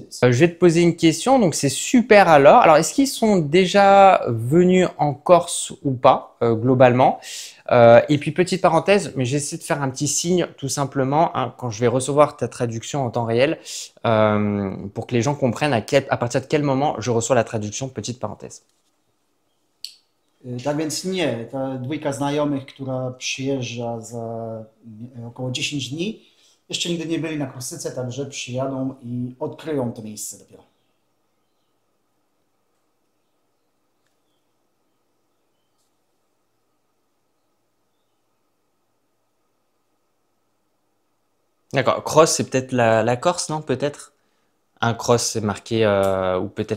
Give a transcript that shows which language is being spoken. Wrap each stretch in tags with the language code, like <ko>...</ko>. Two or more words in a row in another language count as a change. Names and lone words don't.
<fr>Je vais te poser une question, donc c'est super alors. Alors, est-ce qu'ils sont déjà venus en Corse ou pas, globalement? Et puis, petite parenthèse, mais j'essaie de faire un petit signe tout simplement hein, quand je vais recevoir ta traduction en temps réel pour que les gens comprennent à partir de quel moment je reçois la traduction, petite parenthèse.</fr> <pl>Tak więc nie, ta dwójka znajomych, która przyjeżdża za około 10 dni, jeszcze nigdy nie byli na Korsyce, także przyjadą i odkryją to miejsce dopiero.</pl> <fr>D'accord. Cross, c'est peut-être la Corse, non? Peut-être? Un cross, c'est marqué, ou peut-être</fr>